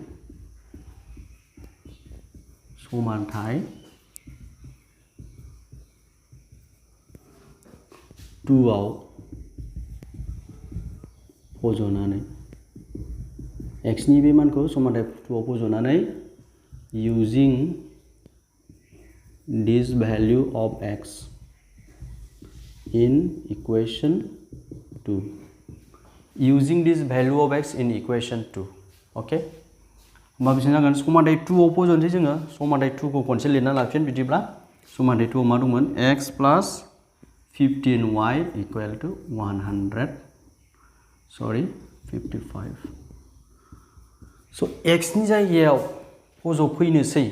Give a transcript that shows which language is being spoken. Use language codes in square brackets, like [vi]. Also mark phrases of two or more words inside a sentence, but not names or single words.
[brx] समानथाय 2 आव फज'नानै x नि बे मानखौ समानथाय 2 आव फज'नानै [en] using this value of x in equation 2 using this value of x in equation 2 okay [brx] होमबा बेसेबां जागोन समानथाय 2 आव फज'नोसै जोङो समानथाय 2 खौ खनसे लिरना लाफिन बिदिब्ला समानथाय 2 आव मा दंमोन [en] x plus 15y equal to 55 [brx] स' x नि जायगायाव फज'फैनोसै